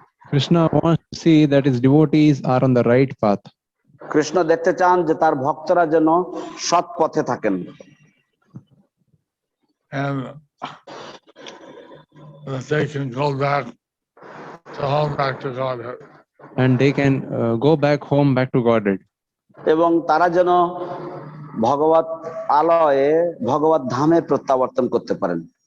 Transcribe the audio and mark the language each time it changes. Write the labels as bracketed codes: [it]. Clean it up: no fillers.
[en] Krishna wants to see that his devotees are on the right path. [bn] Krishna দেখতে চান যে তার ভক্তরা যেন সৎ পথে থাকেন। [en] And that they can go back to home, back to Godhead. And they can go back home, back to Godhead. [bn] এবং তারা যেন ভগবত আলয়ে ভগবত ধামে প্রত্যাবর্তন করতে পারেন।